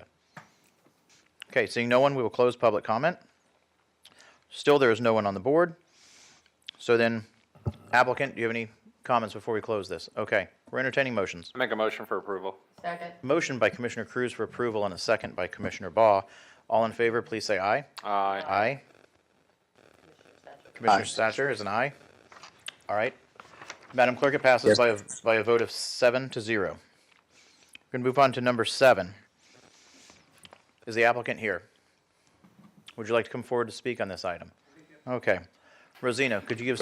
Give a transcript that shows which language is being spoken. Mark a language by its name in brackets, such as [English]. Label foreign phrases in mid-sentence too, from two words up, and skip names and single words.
[English] Okay, seeing no one, we will close public comment. Still, there is no one on the board. So then, applicant, do you have any comments before we close this? Okay, we're entertaining motions. Make a motion for approval. Second. Motion by Commissioner Cruz for approval and a second by Commissioner Baugh. All in favor, please say aye. Aye. Aye. Commissioner Satcher is an aye. All right. Madam Clerk, it passes by a vote of 7-0. We're going to move on to number 7. Is the applicant here? Would you like to come forward to speak on this item? Okay. Rosina, could you give us,